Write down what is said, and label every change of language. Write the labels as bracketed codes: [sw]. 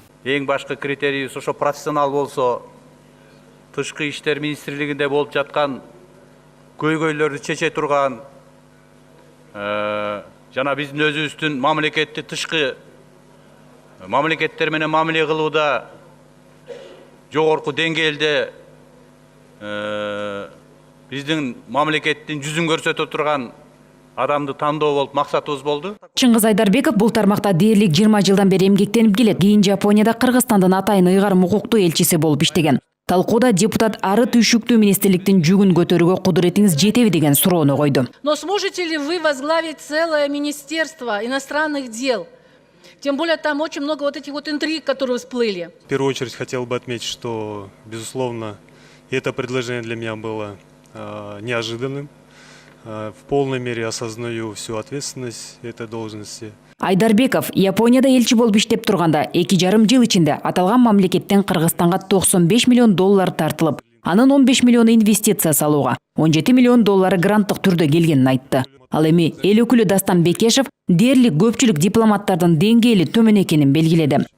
[ky] Эң башкы критерийибиз ошо профессионал болсо, тышкы иштер министрлигинде болуп жаткан көйгөйлөрдү чече турган жана биздин өзүбүздүн мамлекетти тышкы мамлекеттер менен мамиле кылууда жогорку деңгээлде биздин мамлекеттин жүзүн көрсөтө турган адамды тандоо болуп максатыбыз болду. Чыңгыз Айдарбеков бул тармакта дээрлик 20 жылдан бери эмгектенип келет. Кийин Жапонияда Кыргызстандын атайын ыйгарым укуктуу элчиси болуп иштеген. Талкууда депутат ары түйшүктүү министрликтин жүгүн көтөрүүгө кудуретиңиз жетеби деген суроону койду. [ru] Но сможете ли вы возглавить целое министерство иностранных дел? Тем более там очень много вот этих вот интриг, которые всплыли. В первую очередь хотел бы отметить, что, безусловно, это предложение для меня было неожиданным. В полной мере осознаю всю ответственность этой должности. [ky] Айдарбеков Японияда элчи болуп иштеп турганда 2,5 жыл ичинде аталган мамлекеттен Кыргызстанга 95 миллион доллар тартылып, анын 15 миллиону инвестиция салууга, 17 миллион доллары гранттык түрдө келгенин айтты. Ал эми эл өкүлү Дастан Бекешев дээрлик көпчүлүк дипломаттардын деңгээли төмөн экенин белгиледи.